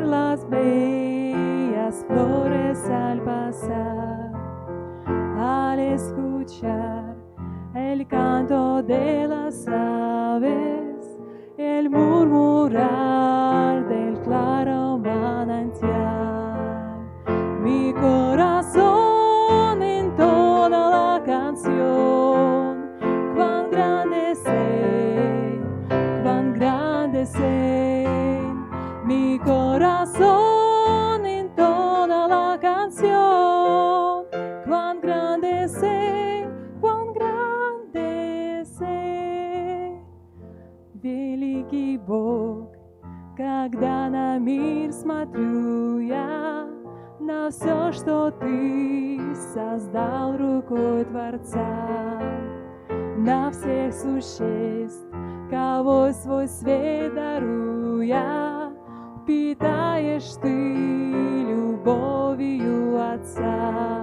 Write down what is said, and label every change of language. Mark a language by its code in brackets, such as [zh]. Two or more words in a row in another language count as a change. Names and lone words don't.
[es] las bellas flores al pasar, al escuchar el canto de las aves, el murmurar del claro manantial, mi corazón entona la canción, cuán grande sé, cuán grande sé. Mi corazón entona la canción, cuán grande sé, cuán grande sé. [ru] Великий Бог, когда на мир смотрю я, на все, что Ты создал рукой Творца, на всех существ, кого свой свет даруя, питаешь Ты любовью Отца.